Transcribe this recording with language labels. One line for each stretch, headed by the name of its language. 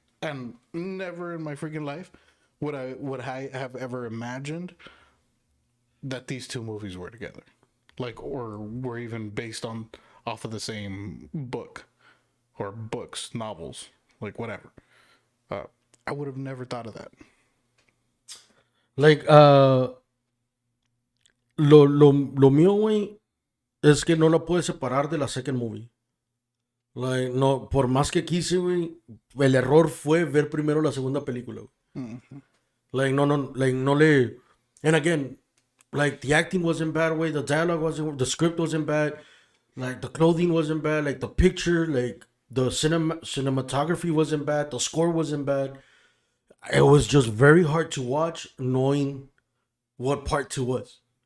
English: And never in my freaking life would I have ever imagined that these two movies were together. Like, or were even based off of the same book or books, novels, like whatever. I would have never thought of that.
Spanish: Like, lo mío, güey, es que no la puedes separar de la
English: second movie.
Spanish: Like, no, por más que quise, güey, el error fue ver primero la segunda película, güey. Like, no le...
English: And again, like, the acting wasn't bad, way, the dialogue wasn't, the script wasn't bad, like, the clothing wasn't bad, like, the picture, like, the cinematography wasn't bad, the score wasn't bad. It was just very hard to watch knowing what part 2 was.